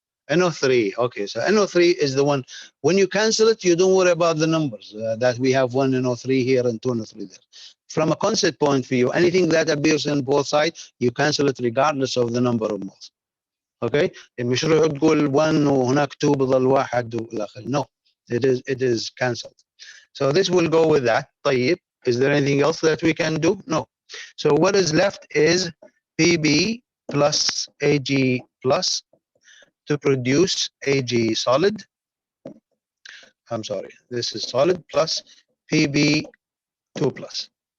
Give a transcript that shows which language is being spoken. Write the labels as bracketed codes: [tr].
[en] NO3. Okay, so NO3 is the one. When you cancel it, you don't worry about the numbers that we have 1 NO3 here and 2 NO3 there. From a concept point of view, anything that appears on both sides, you cancel it regardless of the number of moles. Okay, [ar] مش روح تقول 1 وهناك 2 بضل 1 والى اخره. [en] No, it is cancelled. So this will go with that. [ar] طيب, [en] is there anything else that we can do? No. So what is left is PB plus AG plus to produce AG solid. I'm sorry, this is solid plus PB2 plus.